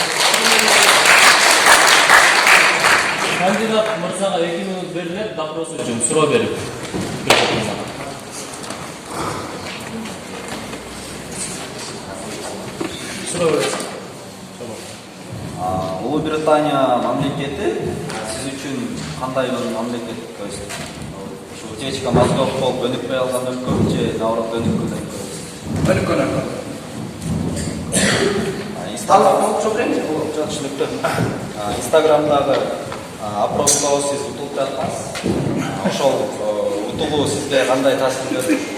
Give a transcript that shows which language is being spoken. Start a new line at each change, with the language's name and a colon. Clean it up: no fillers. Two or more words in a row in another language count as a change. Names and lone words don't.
Kyrgyz: Кандидат мырзага 2 минут берилет, допрос үчүн суроо берип. Суроо бересиз. Улуу Британия мамлекети сиз үчүн кандай бир мамлекет?
Russian: То есть утечка мозгов
Kyrgyz: болуп өнүкпөй алган өлкөбү же наоборот өнүккөн өлкө? Өнүккөн өлкө. Түшүнүктүү. Инстаграмдагы опроско сиз утулуп жаткансыз. Ошол утулуу сизге кандай таасир берди?